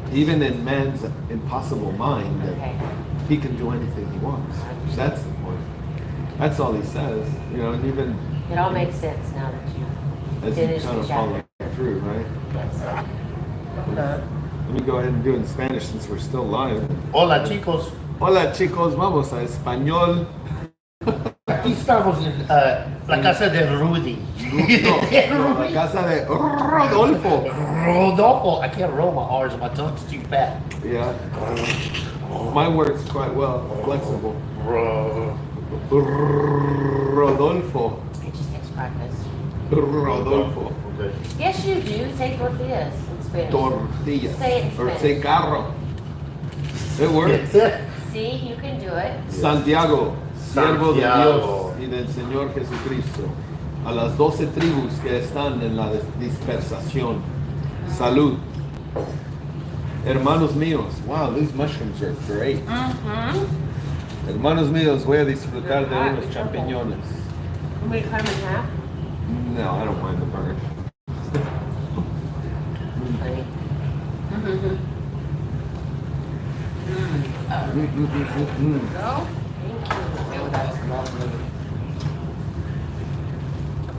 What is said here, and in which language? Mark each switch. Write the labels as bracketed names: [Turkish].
[English] even in man's impossible mind, that Okay. he can do anything he wants. That's the point. That's all he says. You know, and even It all makes sense now that you as you finished kind the of follow chapter. through, right? Yes. Let me go ahead and do it in Spanish since we're still live. [Spanish] Hola, chicos. Hola chicos, vamos a español. Aquí estamos en la casa de Rudy. No, la casa de Rodolfo. [English] Rodolfo. I can't roll my R's, my tongue's too fat. Yeah. Mine works quite well, flexible. Ro- Rodolfo. It just takes practice. Rodolfo. Okay. Yes, you do. Say tortillas in Spanish. [Spanish] Tortilla. [English] Say it in Or Spanish. say carro. It works. See, you can do it. [Spanish] Santiago, siervo de Santiago. Dios y del Señor Jesucristo, a las 12 tribus que están en la dispersación. Salud. Hermanos míos, [English] wow, these mushrooms are great. [Spanish] Hermanos míos, voy a disfrutar de unos champiñones. [English] You want me to cut them in half? No, I don't mind the burn. Funny. Go. Thank you. Oh, that's lovely.